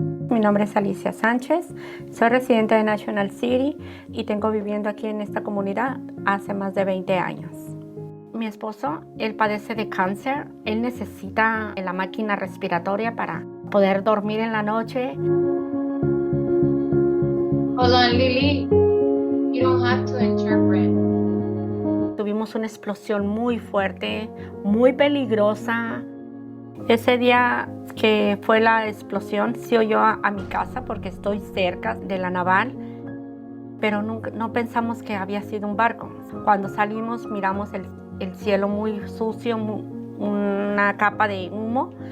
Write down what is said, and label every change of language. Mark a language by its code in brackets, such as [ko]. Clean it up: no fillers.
[es] Mi nombre es Alicia Sánchez, soy residente de National City y tengo viviendo aquí en esta comunidad hace más de 20 años. Mi esposo, él padece de cáncer, él necesita la máquina respiratoria para poder dormir en la noche. [en] Hold on, Lily, you don't have to interpret. [es] Tuvimos una explosión muy fuerte, muy peligrosa. Ese día que fue la explosión, sí oyó a mi casa porque estoy cerca de la naval, pero no pensamos que había sido un barco. Cuando salimos miramos el cielo muy sucio, una capa de humo.